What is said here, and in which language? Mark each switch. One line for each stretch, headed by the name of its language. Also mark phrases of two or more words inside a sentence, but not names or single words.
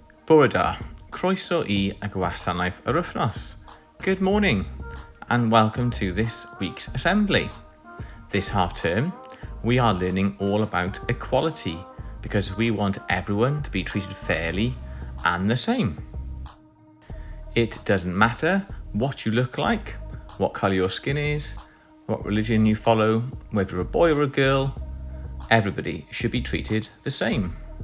Welsh: Bore da, croeso I a gwasanaeth yr wythnos.
English: Good morning and welcome to this week's assembly. This half term, we are learning all about equality because we want everyone to be treated fairly and the same. It doesn't matter what you look like, what colour your skin is, what religion you follow, whether you're a boy or a girl, everybody should be treated the same.